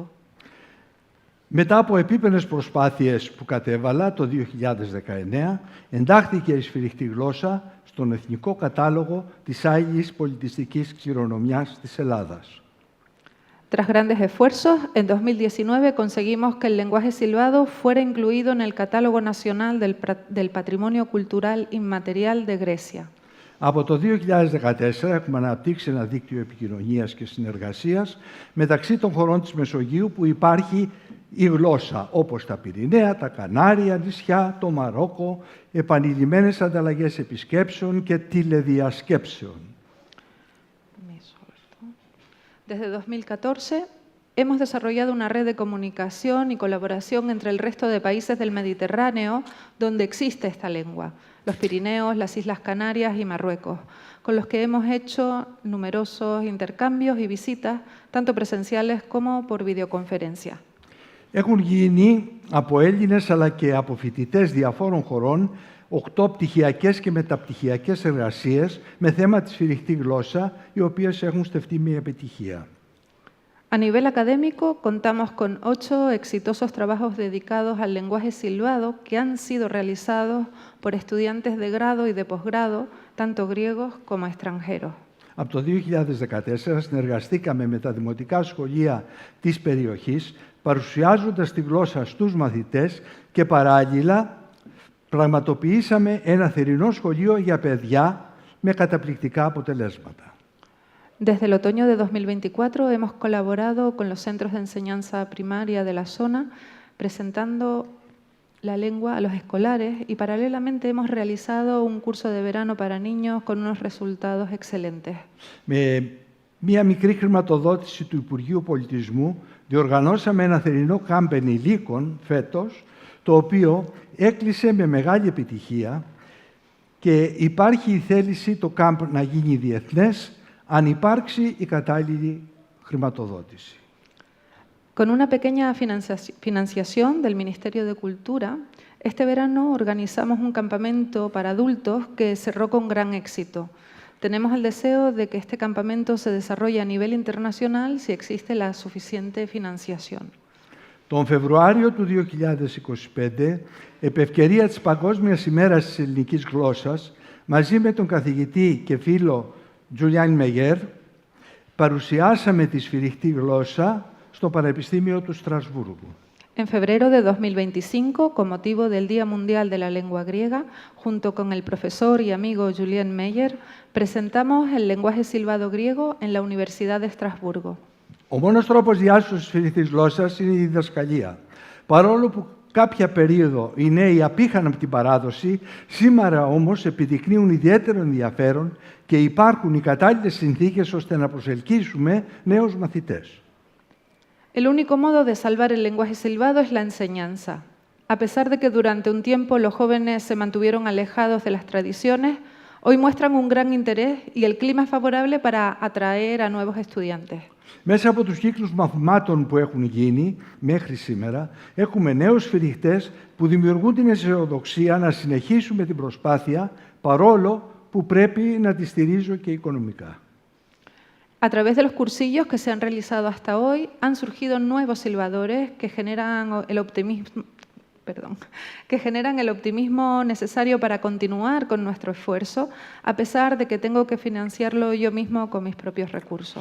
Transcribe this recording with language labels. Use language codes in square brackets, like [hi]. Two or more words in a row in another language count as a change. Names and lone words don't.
[el] Μετά από επίπενες προσπάθειες που κατέβαλα το 2019, εντάχθηκε η σφυριχτή γλώσσα στον Εθνικό Κατάλογο της Άγιης Πολιτιστικής Κληρονομιάς της Ελλάδας. [es] Tras grandes esfuerzos, en 2019 conseguimos que el lenguaje silbado fuera incluido en el Catálogo Nacional del Patrimonio Cultural Inmaterial de Grecia. [el] Από το 2014 έχουμε αναπτύξει ένα δίκτυο επικοινωνίας και συνεργασίας μεταξύ των χωρών της Μεσογείου που υπάρχει η γλώσσα, όπως τα Πυρηναία, τα Κανάρια νησιά, το Μαρόκο, επανειλημμένες ανταλλαγές επισκέψεων και τηλεδιασκέψεων. [es] Desde 2014 hemos desarrollado una red de comunicación y colaboración entre el resto de países del Mediterráneo donde existe esta lengua, los Pirineos, las Islas Canarias y Marruecos, con los que hemos hecho numerosos intercambios y visitas, tanto presenciales como por videoconferencia. [el] Έχουν γίνει από Έλληνες αλλά και από φοιτητές διαφόρων χωρών 8 πτυχιακές και μεταπτυχιακές εργασίες με θέμα τη σφυριχτή γλώσσα, οι οποίες έχουν στεφτεί με επιτυχία. [es] A nivel académico, contamos con 8 exitosos trabajos dedicados al lenguaje silbado que han sido realizados por estudiantes de grado y de posgrado, tanto griegos como extranjeros. [el] Από το 2014 συνεργαστήκαμε με τα δημοτικά σχολεία της περιοχής, παρουσιάζοντας τη γλώσσα στους μαθητές και παράλληλα πραγματοποιήσαμε ένα θερινό σχολείο για παιδιά με καταπληκτικά αποτελέσματα. [es] Desde el otoño de 2024 hemos colaborado con los centros de enseñanza primaria de la zona, presentando la lengua a los escolares y paralelamente hemos realizado un curso de verano para niños con unos resultados excelentes. [el] Με μία μικρή χρηματοδότηση του Υπουργείου Πολιτισμού διοργανώσαμε ένα θερινό κάμπ ενηλίκων φέτος, το οποίο έκλεισε με μεγάλη επιτυχία και υπάρχει η θέληση το κάμπ να γίνει διεθνές αν υπάρξει η κατάλληλη χρηματοδότηση. [es] Con una pequeña financiación del Ministerio de Cultura, este verano organizamos un campamento para adultos que cerró con gran éxito. Tenemos el deseo de que este campamento se desarrolle a nivel internacional si existe la suficiente financiación. [el] Τον Φεβρουάριο του 2025, επ' ευκαιρία της Παγκόσμιας ημέρας της ελληνικής γλώσσας, μαζί με τον καθηγητή και φίλο Julian Meyer, παρουσιάσαμε τη σφυριχτή γλώσσα στο Πανεπιστήμιο του Στρασβούργου. [es] En febrero de 2025, con motivo del Día Mundial de la Lengua Griega, junto con el profesor y amigo Julien Meyer, presentamos el lenguaje silbado griego en la Universidad de Estrasburgo. [el] Ο μόνος τρόπος διάσωσης της σφυριχτής γλώσσας είναι η διδασκαλία. Παρόλο που κάποια περίοδο οι νέοι απήχαν από την παράδοση, σήμερα όμως επιδεικνύουν ιδιαίτερο ενδιαφέρον και υπάρχουν οι κατάλληλες συνθήκες ώστε να προσελκύσουμε νέους μαθητές. [es] El único modo de salvar el lenguaje silbado es la enseñanza. A pesar de que durante un tiempo los jóvenes se mantuvieron alejados de las tradiciones, hoy muestran un gran interés y el clima es favorable para atraer a nuevos estudiantes. [el] Μέσα από τους κύκλους μαθημάτων που έχουν γίνει μέχρι σήμερα, έχουμε νέους σφυριχτές που δημιουργούν την αισιοδοξία να συνεχίσουμε την προσπάθεια, παρόλο που πρέπει να τη στηρίζω και οικονομικά. [es] A través de los cursillos que se han realizado hasta hoy, han surgido nuevos silbadores que generan el optimismo necesario para continuar con nuestro esfuerzo, a pesar de que tengo que financiarlo yo mismo con mis propios recursos.